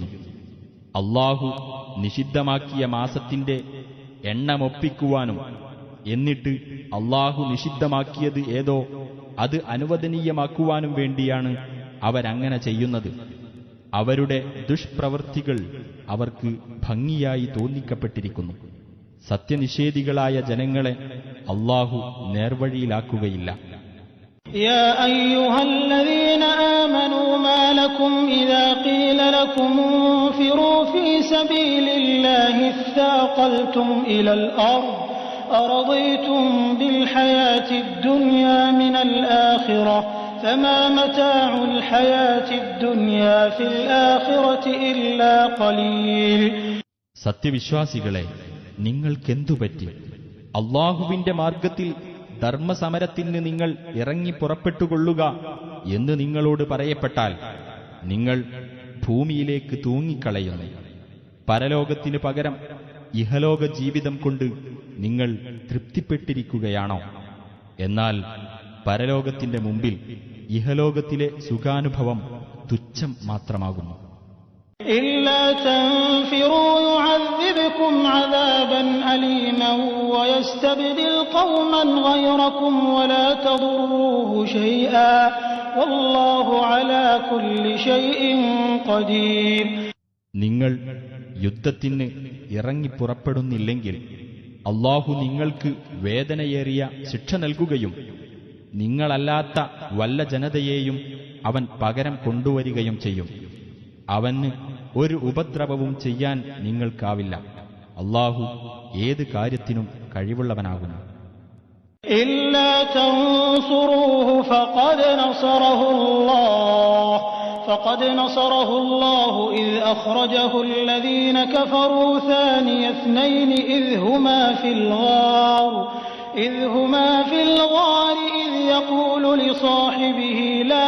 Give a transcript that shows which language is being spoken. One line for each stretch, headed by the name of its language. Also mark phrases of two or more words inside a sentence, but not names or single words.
Malayalam: അല്ലാഹു നിഷിദ്ധമാക്കിയ മാസത്തിന്റെ എണ്ണമൊപ്പിക്കുവാനും എന്നിട്ട് അല്ലാഹു നിഷിദ്ധമാക്കിയത് ഏതോ അത് അനുവദനീയമാക്കുവാനും വേണ്ടിയാണ് അവരങ്ങനെ ചെയ്യുന്നത്. അവരുടെ ദുഷ്പ്രവൃത്തികൾ അവർക്ക് ഭംഗിയായി തോന്നിക്കപ്പെട്ടിരിക്കുന്നു. സത്യനിഷേധികളായ ജനങ്ങളെ അല്ലാഹു നേർവഴിയിലാക്കുകയില്ല.
Arabic: يا أيها الذين آمنوا ما لكم إذا قيل لكم انفروا في سبيل الله اثاقلتم إلى الأرض أرضيتم بالحياة الدنيا من الآخرة فما متاع الحياة الدنيا في الآخرة إلا قليل.
Malayalam: സത്യവിശ്വാസികളെ, നിങ്ങൾക്കെന്തുപറ്റി? അല്ലാഹുവിന്റെ മാർഗത്തിൽ ധർമ്മസമരത്തിന് നിങ്ങൾ ഇറങ്ങി പുറപ്പെട്ടുകൊള്ളുക എന്ന് നിങ്ങളോട് പറയപ്പെട്ടാൽ നിങ്ങൾ ഭൂമിയിലേക്ക് തൂങ്ങിക്കളയുന്നു. പരലോകത്തിനു പകരം ഇഹലോക ജീവിതം കൊണ്ട് നിങ്ങൾ തൃപ്തിപ്പെട്ടിരിക്കുകയാണോ? എന്നാൽ പരലോകത്തിന്റെ മുമ്പിൽ ഇഹലോകത്തിലെ സുഖാനുഭവം തുച്ഛം മാത്രമാകുന്നു.
Arabic: إلا تنفروا يعذبكم عذابا أليما ويستبدل قوما غيركم ولا تضروه شيئا والله على كل شيء قدير.
Malayalam: നിങ്ങൾ യുദ്ധത്തിന് ഇറങ്ങിപ്പുറപ്പെടുന്നില്ലെങ്കിൽ അല്ലാഹു നിങ്ങൾക്ക് വേദനയേറിയ ശിക്ഷ നൽകുകയും നിങ്ങളല്ലാത്ത വല്ല ജനതയെയും അവൻ പകരം കൊണ്ടുവരികയും ചെയ്യും. അവന് ഒരു ഉപദ്രവവും ചെയ്യാൻ നിങ്ങൾക്കാവില്ല. അല്ലാഹു ഏത് കാര്യത്തിനും കഴിവുള്ളവനാകുന്നു.
Arabic: إلا تنصروه فقد نصره الله إذ أخرجه الذين كفروا ثاني اثنين إذ هما في الغار إذ يقول لصاحبه لا